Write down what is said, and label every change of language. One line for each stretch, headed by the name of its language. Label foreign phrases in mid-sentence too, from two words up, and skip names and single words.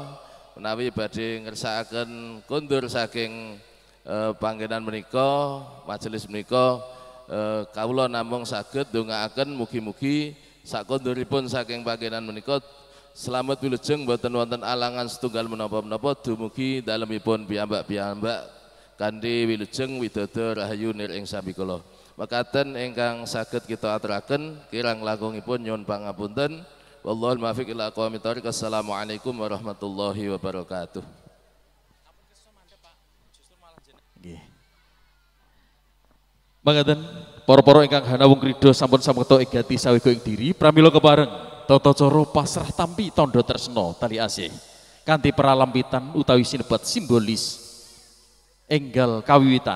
Javanese: menawi badhe ngersakaken kondur saking panggenan menika majelis menika kawula namung saged ndongaaken mugi-mugi sakonduripun saking panggenan menika selamat wilujeng boten wonten alangan setunggal menapa-menapa dumugi dalemipun piyambak-piyambak kanthi wilujeng widodо rahayu nir ing sami kula. Makaten ingkang saged kita aturaken kirang langkungipun nyuwun pangapunten.
Arabic: والله الموفق إلى أقوم الطريق. السلام عليكم ورحمة الله وبركاته.
Javanese: Nggih. Mangkaten para-para ingkang hanawung ridho sampun samekta egati sawega ing diri pramila kepareng tata cara pasrah tampi tandha tresna tali asih kanthi pralampitan utawi sinebat simbolis enggal kawiwitan.